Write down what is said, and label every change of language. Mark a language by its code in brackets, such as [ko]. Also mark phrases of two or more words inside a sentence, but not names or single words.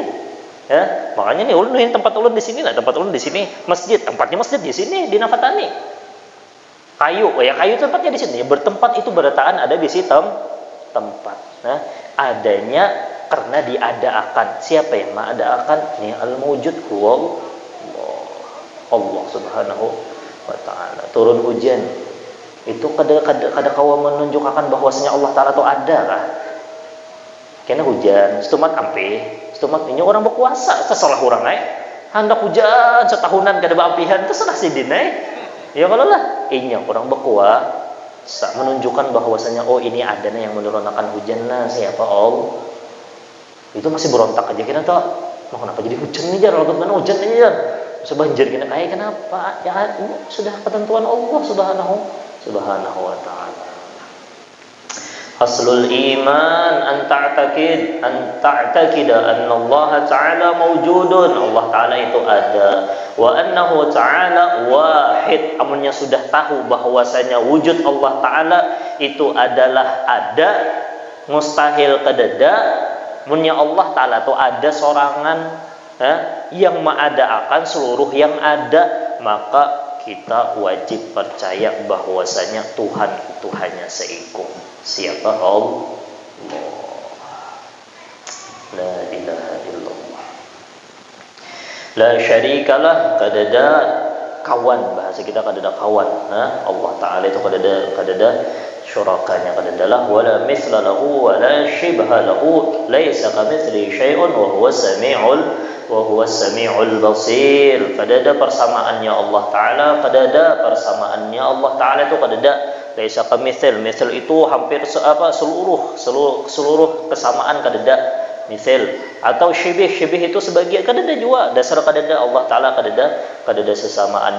[bjn] Ya, makanya nih ulun yang tempat ulun di sini lah, tempat ulun di sini masjid, tempatnya masjid di sini di Nafatani. Kayu, ya kayu tempatnya di sini. Bertempat itu berataan ada di situ tempat. Nah, adanya karena diadakan. Siapa yang mengadakan? Ini [ar] الموجود هو الله سبحانه وتعالى. [bjn] Turun hujan. Itu kada kawa menunjukkan bahwasanya Allah Taala itu ada kah? Kena hujan, setumat ampe, setumat ini orang berkuasa, terserah orang hendak hujan setahunan kada bampihan, terserah si dinai. Ya kalau lah, ini orang berkuasa menunjukkan bahwasanya oh ini adanya yang menurunkan hujan nah siapa Allah. Itu masih berontak aja kita tuh, mau kenapa jadi hujan nih jar, lalu mana hujan nih jar, sebanjir kena kenapa? Ya sudah ketentuan [ar] الله سبحانه وتعالى. أصل الإيمان أن تعتقد أن الله تعالى موجود. [bjn] Allah Ta'ala itu ada. [ar] وأنه تعالى واحد. [bjn] Amunnya sudah tahu bahwasanya wujud Allah Ta'ala itu adalah ada, mustahil kedada. Amunnya Allah Ta'ala itu ada sorangan yang mengadakan seluruh yang ada, maka kita wajib percaya bahwasanya Tuhan itu hanya seikut. Siapa Allah? [ar] لا إله إلا الله. لا شريك له, [bjn] kadada kawan, bahasa kita kadada kawan. Allah Ta'ala itu kadada syurakanya, kadada lah [ar] ولا مثل له ولا شبه له ليس كمثله شيء وهو السميع البصير. [bjn] Kadada persamaannya Allah Ta'ala, kadada persamaannya Allah Ta'ala itu kadada [ar] ليس كمثل. [bjn] Misal itu hampir seluruh kesamaan kadada misal, atau syibih itu sebagian kadada juga, dasar kadada Allah Ta'ala kadada sesamaannya.